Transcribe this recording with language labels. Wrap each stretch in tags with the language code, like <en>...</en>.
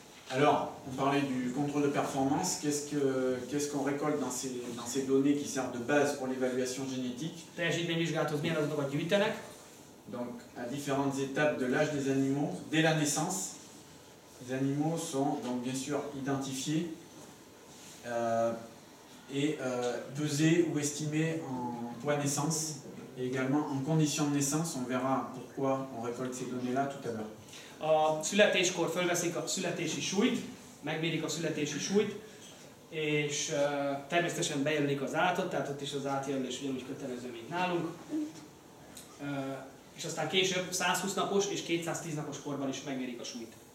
<fr>Alors, on parlait du contrôle de performance. Qu'est-ce qu'on récolte dans ces données qui servent de base pour l'évaluation génétique?</fr> <hu>Teljesítményvizsgálathoz milyen adatokat gyűjtenek?</hu> <fr>Donc, à différentes étapes de l'âge des animaux, dès la naissance, les animaux sont donc bien sûr identifiés et pesés ou estimés en poids naissance et également en conditions de naissance. On verra pourquoi on récolte ces données-là tout à l'heure.</fr> <hu>A születéskor fölveszik a születési súlyt, megmérik a születési súlyt, és természetesen bejelölik az állatot, tehát ott is az átjelölés ugyanúgy kötelező, mint nálunk. És aztán később 120 napos és 210 napos korban is megmérik a súlyt.</hu>